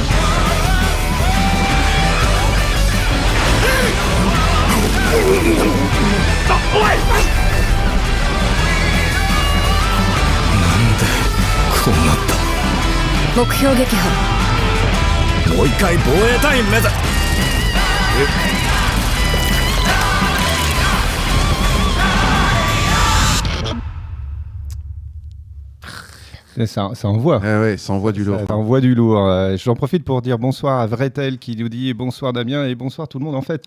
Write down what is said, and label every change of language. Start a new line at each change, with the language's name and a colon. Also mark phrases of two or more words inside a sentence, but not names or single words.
Japanese: なんでこうなった。目標撃破。もう一回防衛隊員目指
French: Ça envoie. Ouais, ça envoie du lourd. Ça envoie du lourd. J'en profite pour dire bonsoir à Vretel qui nous dit bonsoir Damien et bonsoir tout le monde en fait.